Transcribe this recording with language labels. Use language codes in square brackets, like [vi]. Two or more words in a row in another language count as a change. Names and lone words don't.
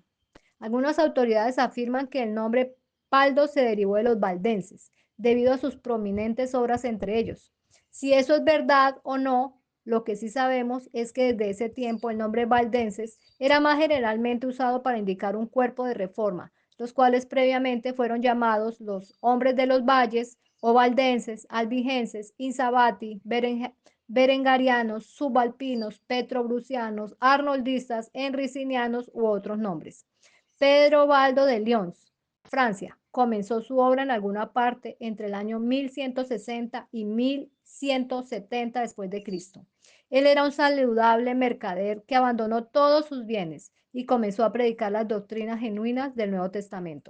[es] Algunas autoridades afirman que el nombre Baldo se derivó de los valdenses, debido a sus prominentes obras entre ellos. Si eso es verdad o no, Lo que sí sabemos es que desde ese tiempo el nombre valdenses era más generalmente usado para indicar un cuerpo de reforma, los cuales previamente fueron llamados los hombres de los valles o valdenses, albigenses, insabati, berengarianos, subalpinos, petrobrucianos, arnoldistas, enricinianos u otros nombres. Pedro Baldo de Lyons, Francia, comenzó su obra en alguna parte entre el año 1160 y 1170 después de Cristo. Él era un saludable mercader que abandonó todos sus bienes y comenzó a predicar las doctrinas genuinas del Nuevo Testamento.